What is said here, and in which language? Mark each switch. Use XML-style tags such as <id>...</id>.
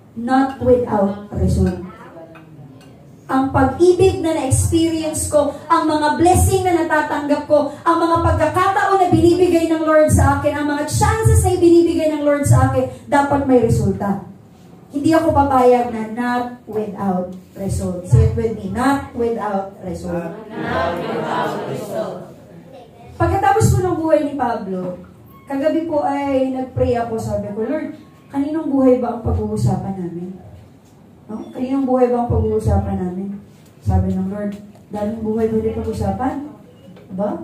<en>Not without result.</en> <tl>Ang pag-ibig na na-experience ko, ang mga blessing na natatanggap ko, ang mga pagkakataon na binibigay ng Lord sa akin, ang mga chances na binibigay ng Lord sa akin, dapat may resulta. Hindi ako papayag na not without result.</tl> <en>Say it with me, not without result. Not without result.</en> <tl>Pagkatapos ko ng buhay ni Pablo, kagabi po ay nag-pray ako, sabi ko, Lord, kaninong buhay ba ang pag-uusapan namin? No? Kaninong buhay ba ang pag-uusapan namin? Sabi ng Lord, daming buhay ba din pag-uusapan? Ba?</tl>